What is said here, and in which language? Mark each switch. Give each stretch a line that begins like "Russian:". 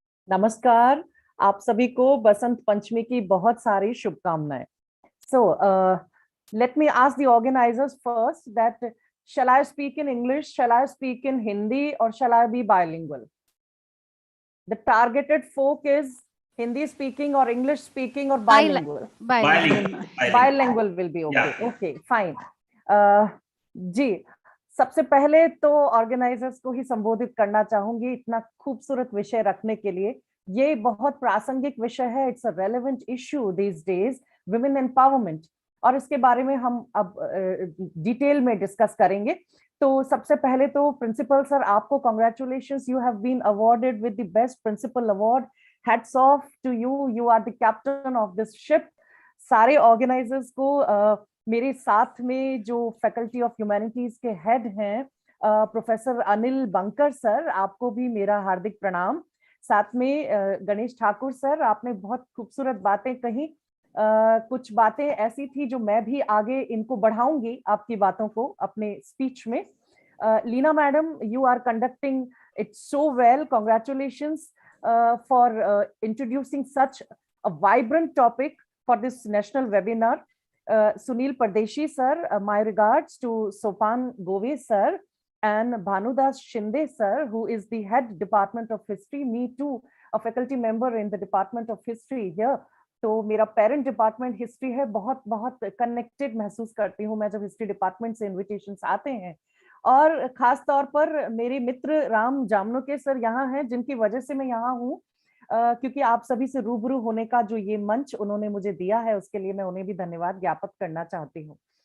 Hindi: नमस्कार, आप सभी को बसंत पंचमी की बहुत सारी शुभकामनाएं.
English: So, let me ask the organizers first that shall I speak in English, shall I speak in Hindi, or shall I be bilingual? The targeted folk is Hindi speaking or English speaking or bilingual? Bilingual will be okay. Yeah. Okay, fine.
Hindi: जी, सबसे पहले तो organisers को ही संबोधित करना चाहूंगी इतना खूबसूरत विषय रखने के लिए. ये बहुत प्रासंगिक विषय है.
English: it's a relevant issue these days,
Hindi: women empowerment, और इसके बारे में हम अब डिटेल में डिस्कस करेंगे. तो सबसे पहले तो प्रिंसिपल सर, आपको congratulations,
English: You have been awarded with the best principal award. Hats off to you, you are the captain of this ship.
Hindi: सारे ऑर्गेनाइजर्स को, मेरे साथ में जो फैकल्टी ऑफ ह्यूमैनिटीज के हेड हैं प्रोफेसर अनिल बंकर सर, आपको भी मेरा हार्दिक प्रणाम. साथ में गणेश ठाकुर सर, आपने बहुत खूबसूरत बातें कही. कुछ बातें ऐसी थी जो मैं भी आगे इनको बढ़ाऊंगी आपकी बातों को अपने स्पीच में.
English: Leena madam, you are conducting it so well. Congratulations for introducing such a vibrant topic for this national webinar. Sunil Pardeshi sir, my regards to Sopan Gove sir and Bhanudas Shinde sir, who is the head Department of History. Me too, a faculty member in the Department of History here.
Hindi: तो मेरा parent department history है, बहुत बहुत connected महसूस करती हूँ मैं जब हिस्ट्री डिपार्टमेंट से इन्विटेशंस आते हैं। और खास तौर पर मेरे मित्र राम जामनोके सर यहाँ हैं, जिनकी वजह से मैं यहाँ हूँ, क्योंकि आप सभी से रूबरू होने का जो ये मंच उन्होंने मुझे दिया है, उसके लिए मैं उन्हें भी धन्यवाद ज्ञापित करना चाहती हूँ।